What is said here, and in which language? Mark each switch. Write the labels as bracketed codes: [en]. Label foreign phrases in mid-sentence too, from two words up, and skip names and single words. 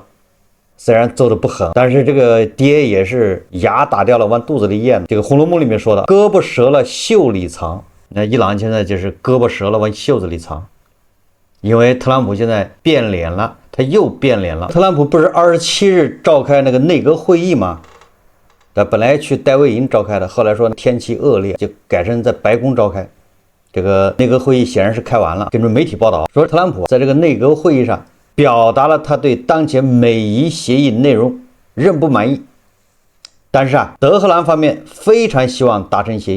[zh] 雖然揍的不狠，但是這個爹也是牙打掉了往肚子裡咽。這個《紅樓夢》裡面說的，胳膊折了袖裡藏。那伊朗現在就是胳膊折了往袖子裡藏，因為特朗普現在變臉了，他又變臉了。特朗普不是27 日召開那個內閣會議嗎？他本來去戴維營召開的，後來說天氣惡劣，就改成在白宮召開。這個內閣會議顯然是開完了。根據媒體報道說，特朗普在這個內閣會議上表達了他對當前美伊協議內容仍不滿意，但是德黑蘭方面非常希望達成協議。